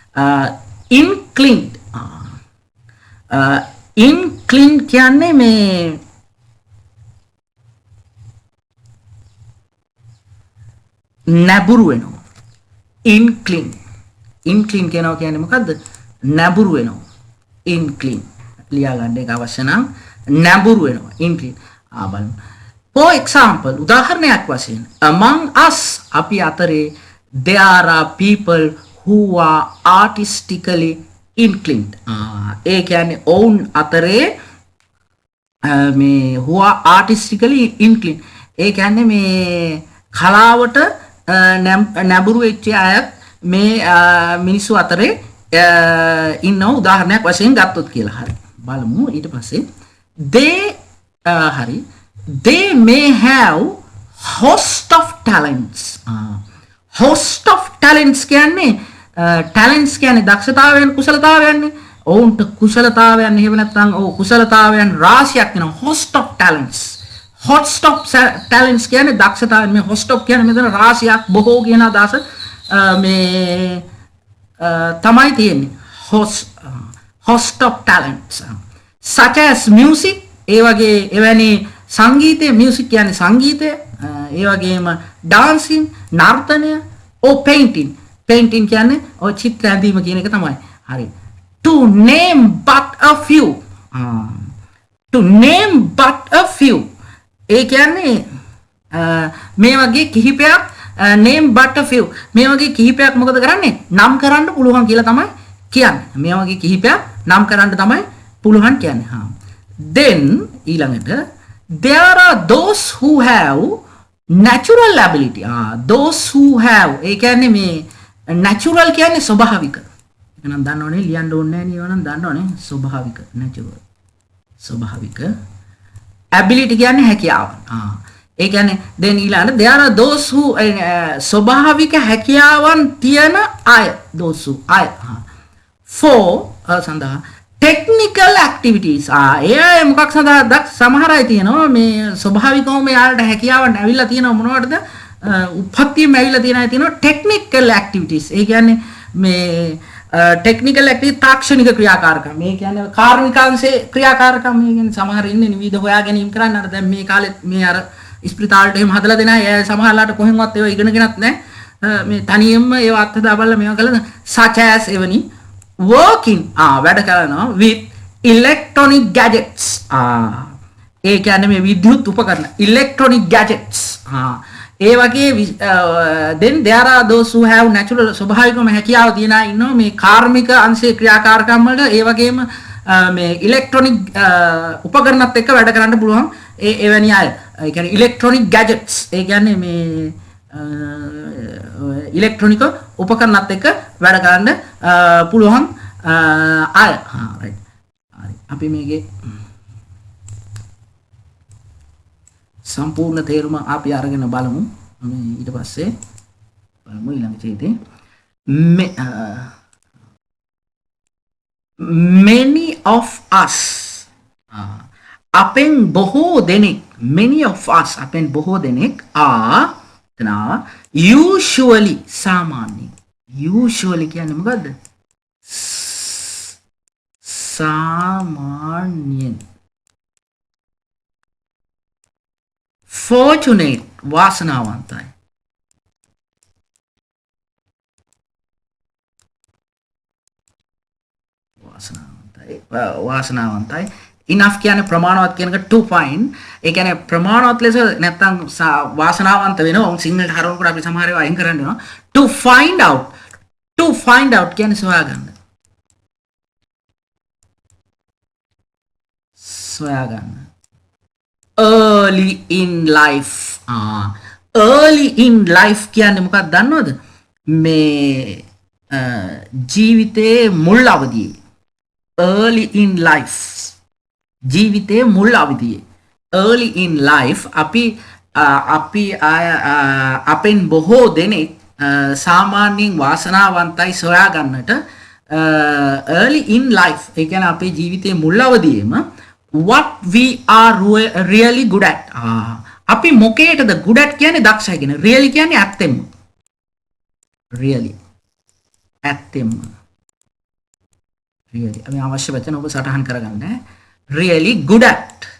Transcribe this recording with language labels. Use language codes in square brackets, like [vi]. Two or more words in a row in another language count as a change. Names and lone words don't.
[si] inclined කියන්නේ මේ නැඹුරු වෙනවා. [en] incline. [si] Incline කියනවා කියන්නේ මොකද්ද? නැඹුරු වෙනවා. Incline. ලියා ගන්න එක අවශ්‍ය නම් නැඹුරු වෙනවා. Incline. බලන්න. [en] For example, [si] උදාහරණයක් වශයෙන් [en] among us [si] අපි අතරේ [en] there are people who are artistically inclined. [si] ඒ කියන්නේ ඔවුන් අතරේ මේ [en] who are artistically inclined. [si] ඒ කියන්නේ මේ කලාවට නැඹුරු වෙච්ච අය මේ මිනිස්සු අතරේ ඉන්න උදාහරණයක් වශයෙන් ගත්තොත් කියලා. හරි. බලමු ඊට පස්සේ [en] they may have host of talents. host of talents [si] කියන්නේ talents කියන්නේ දක්ෂතාවයන් කුසලතාවයන්. ඔවුන්ට කුසලතාවයන් එහෙම නැත්නම් කුසලතාවයන් රාශියක් වෙනවා. [en] host of talents. host of talents [si] කියන්නේ දක්ෂතාවයන්. මේ [en] host of [si] කියන්නේ මෙතන රාශියක් බොහෝ කියන අදහස මේ තමයි තියෙන්නේ. [en] host of talents such as music. [si] ඒ වගේ එවැනි සංගීතය, music කියන්නේ සංගීතය, ඒ වගේම dancing නර්තනය, painting කියන්නේ ඔය චිත්‍ර ඇඳීම කියන එක තමයි. හරි. [en] to name but a few. [si] ඒ කියන්නේ මේ වගේ කිහිපයක් [en] name but a few. [si] මේ වගේ කිහිපයක් මොකද කරන්නේ? නම් කරන්න පුළුවන් කියලා තමයි කියන්නේ. මේ වගේ කිහිපයක් නම් කරන්න තමයි පුළුවන් කියන්නේ. [en] then ඊළඟට there are those who have natural ability. those who have [si] ඒ කියන්නේ මේ natural කියන්නේ ස්වභාවික. එහෙනම් දන්නවනේ ලියන්න ඕනේ නැහැ නේ. දන්නවනේ ස්වභාවික natural. ස්වභාවික ability කියන්නේ හැකියාව. ඒ කියන්නේ then ඊළඟට [en] there are those who [si] ස්වභාවික හැකියාවන් තියන අය. [en] those who අය. for සඳහා technical activities. [si] ඒ මොකක් සඳහාද? සමහර අය තියෙනවා මේ ස්වභාවිකවම යාලට හැකියාවන් ඇවිල්ලා තියෙනවා මොනවටද? උපත්තියම ඇවිල්ලා තියෙන අය තියෙනවා [en] technical activities. [si] ඒ කියන්නේ මේ [en] technical activity [si] තාක්ෂණික ක්‍රියාකාරකම්. මේ කියන්නේ කාර්මිකාංශයේ ක්‍රියාකාරකම්. මේ කියන්නේ සමහර ඉන්නේ නිවිද හොයා ගැනීම කරන්න. අර දැන් මේ කාලෙත් මේ අර ස්පිරිතාලට එහෙම හදලා දෙන අය සමහරලාට කොහෙන්වත් ඒවා ඉගෙනගෙනත් නැහැ. මේ තනියෙන්ම ඒව අත්හදා බලලා මේවා කළා. [en] such as එවනි working [si] වැඩ කරනවා [en] with electronic gadgets. [si] ඒ කියන්නේ මේ විද්‍යුත් උපකරණ [en] electronic gadgets. [si] ඒ වගේ [en] then there are those who have natural [si] ස්වභාවිකම හැකියාව තියන අය ඉන්නවා මේ කාර්මික අංශයේ ක්‍රියාකාරකම් වලට. ඒ වගේම මේ ඉලෙක්ට්‍රොනික උපකරණත් එක්ක වැඩ කරන්න පුළුවන් එවැනි අය. ඒ කියන්නේ [en] electronic gadgets. [si] ඒ කියන්නේ මේ ඉලෙක්ට්‍රොනික උපකරණත් එක්ක වැඩ කරන්න පුළුවන් අය. right. හරි. අපි මේකේ සම්පූර්ණ තේරුම අපි අරගෙන බලමු. මේ ඊට පස්සේ බලමු ඊළඟ ඡේදේ. [en] many of us. [si] අපෙන් බොහෝ දෙනෙක්. [en] many of us [si] අපෙන් බොහෝ දෙනෙක් [en] are usually සාමාන්‍යයෙන්. [si] usually කියන්නේ මොකද්ද? සාමාන්‍යයෙන්. fortunate වාසනාවන්තයි. වාසනාවන්තයි. enough කියන්නේ ප්‍රමාණවත් කියන එක [en] to find. [si] ඒ කියන්නේ ප්‍රමාණවත් ලෙස නැත්තම් වාසනාවන්ත වෙනවා. උන් සිංහලට හරවනකොට අපි සමහර ඒවා අයින් කරන්න වෙනවා. [en] to find out. to find out [si] කියන්නේ සොයාගන්න. සොයාගන්න. [en] early in life. early in life [si] කියන්නේ මොකක්ද දන්නවද? මේ ජීවිතයේ මුල් අවදියේ. [en] early in life. [si] ජීවිතයේ මුල් අවදියේ. [en] early in life [si] අපි අපෙන් බොහෝ දෙනෙක් සාමාන්‍යයෙන් වාසනාවන්තයි සොයාගන්නට [en] early in life. [si] ඒ කියන්නේ අපේ ජීවිතයේ මුල් අවදියේම [en] what we are really good at. [si] අපි මොකේටද [en] good at [si] කියන්නේ දක්ෂයි කියන. really කියන්නේ ඇත්තෙන්ම. really ඇත්තෙන්ම. really අපි අවශ්‍ය වචන ඔබ සටහන් කරගන්න. [en] really good at.